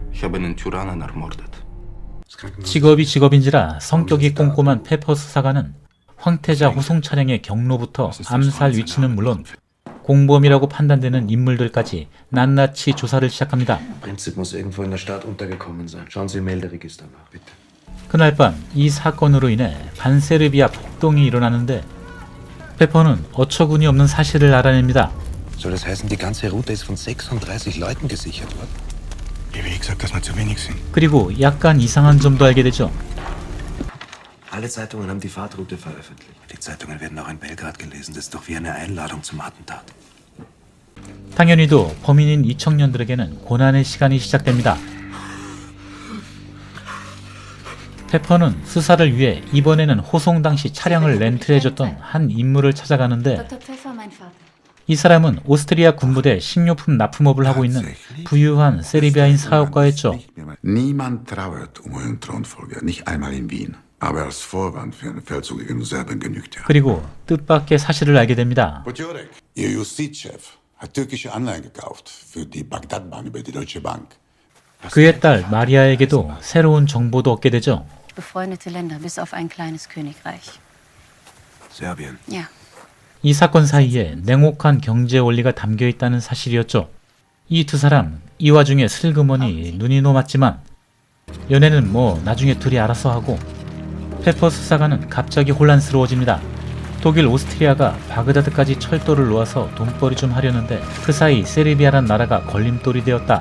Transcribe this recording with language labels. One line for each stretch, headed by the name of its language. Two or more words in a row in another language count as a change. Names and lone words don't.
Korean: 직업이 직업인지라 성격이 꼼꼼한 페퍼 수사관은 황태자 호송 차량의 경로부터 암살 위치는 물론 공범이라고 판단되는 인물들까지 낱낱이 조사를 시작합니다. 그날 밤 이 사건으로 인해 반세르비아 폭동이 일어나는데 페퍼는 어처구니 없는 사실을 알아냅니다.
German: Soll das heißen, die ganze Route ist von 36 Leuten gesichert worden? Wie gesagt, dass wir zu wenig sind.
Korean: 그리고 약간 이상한 점도 알게 되죠.
German: Alle Zeitungen haben die Fahrtroute veröffentlicht. Die Zeitungen werden auch in Belgrad gelesen. Das ist doch wie eine Einladung zum Attentat.
Korean: 당연히도 범인인 이 청년들에게는 고난의 시간이 시작됩니다. 페퍼는 수사를 위해 이번에는 호송 당시 차량을 렌트해줬던 한 인물을 찾아가는데
German: Dr. Pfeffer, mein Vater.
Korean: 이 사람은 오스트리아 군부대 식료품 납품업을 하고 있는 부유한 세르비아인 사업가였죠.
German: Niemand trauert um euren Thronfolger, nicht einmal in Wien. Aber als Vorwand für einen Feldzug gegen Serbien genügt ja.
Korean: 그리고 뜻밖의 사실을 알게 됩니다.
German: Potiorek, Ihr Justizchef hat türkische Anleihen gekauft für die Bagdad-Bahn über die Deutsche Bank.
Korean: 그의 딸 마리아에게도 새로운 정보도 얻게 되죠.
German: Befreundete Länder, bis auf ein kleines Königreich. Serbien. Ja.
Korean: 이 사건 사이에 냉혹한 경제 원리가 담겨 있다는 사실이었죠. 이 두 사람, 이 와중에 슬그머니 눈이 놓았지만 연애는 뭐 나중에 둘이 알아서 하고 페퍼 수사관은 갑자기 혼란스러워집니다. 독일, 오스트리아가 바그다드까지 철도를 놓아서 돈벌이 좀 하려는데 그 사이 세르비아란 나라가 걸림돌이 되었다.